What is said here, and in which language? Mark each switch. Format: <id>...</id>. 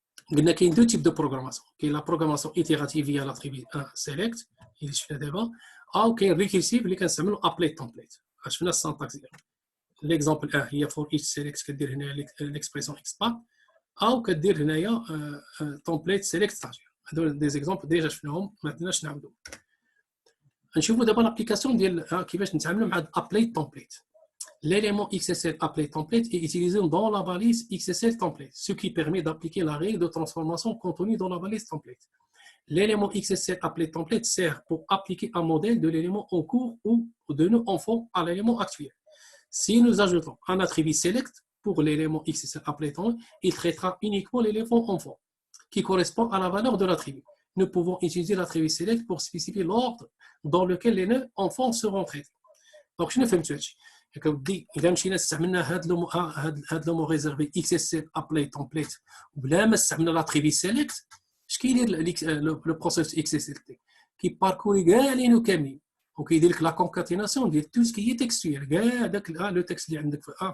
<ar>قلنا كاين دو تيب دو بروغراماسيون كاين لا بروغراماسيون ايتيراتيف فيا لا تريبي سيليكت اللي شفنا دابا او كاين ريكيرسيف اللي كنستعملو ابلي تومبليت شفنا السانتاكس ديالو ليكزامبل هي فور ايتش سيليكت كدير هنا ليكسبريسيون اكس بات او كدير هنايا تومبليت سيليكت ستاجير هادو دي زيكزامبل ديجا شفناهم ما عندناش نعاودو نشوفوا دابا لابليكاسيون ديال كيفاش نتعاملوا مع ابلي تومبليت</ar> <fr>l'élément XSL appelé template est utilisé dans la balise XSL template, ce qui permet d'appliquer la règle de transformation contenue dans la balise template. L'élément XSL appelé template sert pour appliquer un modèle de l'élément en cours ou de nos enfants à l'élément actuel. Si nous ajoutons un attribut select pour l'élément XSL appelé template, il traitera uniquement l'élément enfant qui correspond à la valeur de l'attribut. Nous pouvons utiliser l'attribut select pour spécifier l'ordre dans lequel les enfants seront traités. Donc, je ne fais pas</fr> <ar>كودي الا مشينا استعملنا هاد لو ريزيرفي اكس اس ال ابلاي تومبليت وبلا ما استعملنا لاتريبي سيليكت اش كيدير لو بروسيس اكس اس ال تي كيباركوري كاع لينو كاملين وكيدير لك لا كونكاتيناسيون ديال تو سكي تكستوير كاع داك لو تكست اللي عندك</ar>